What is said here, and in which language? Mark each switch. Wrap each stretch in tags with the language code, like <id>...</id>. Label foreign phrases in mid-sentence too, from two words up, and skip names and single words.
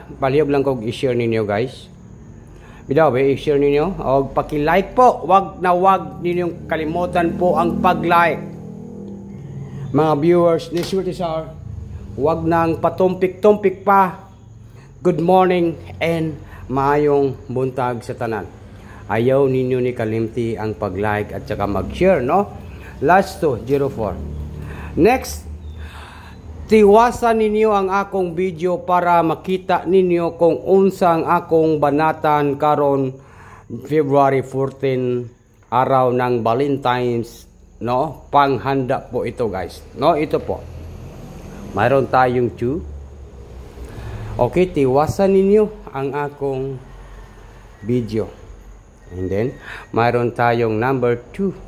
<ceb>Palihog lang kog i-share ninyo guys. Bidaw ba i-share ninyo? O paki-like po.</ceb> <tl>Wag ninyong kalimutan po ang pag-like. Mga viewers ni Sutisar, wag nang patumpik-tumpik pa.</tl> <en>Good morning and</en> <ceb>maayong buntag sa tanan. Ayaw ninyo ni kalimti ang pag-like at saka mag-share no?</ceb> <en>Last 2, 04. Next,</en> <ceb>tiwasan ninyo ang akong video para makita ninyo kung unsang akong banatan karon February 14,</ceb> <tl>araw ng Valentine's, no? Panghanda po ito guys. No, ito po. Mayroon tayong 2.</tl> <ceb>Okay, tiwasan ninyo ang akong video.</ceb> <tl>And then, mayroon tayong number 2.</tl>